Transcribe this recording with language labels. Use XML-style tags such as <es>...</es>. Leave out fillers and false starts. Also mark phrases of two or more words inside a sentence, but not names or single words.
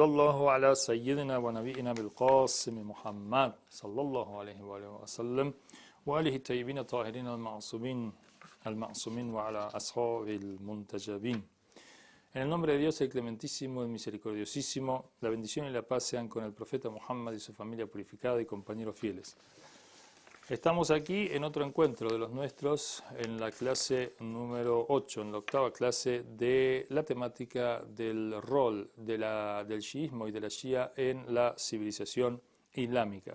<ar>الله على سيدنا ونبينا بالقاسم محمد صلى الله عليه وآله وسلم وآله الطيبين الطاهرين المعصومين وعلى أصحاب المنتجبين.</ar> <es>En el nombre de Dios, el clementísimo, el misericordiosísimo, la bendición y la paz sean con el profeta Muhammad y su familia purificada y compañeros fieles. Estamos aquí en otro encuentro de los nuestros, en la clase número 8, en la octava clase de la temática del rol del chiismo y de la shia en la civilización islámica.</es>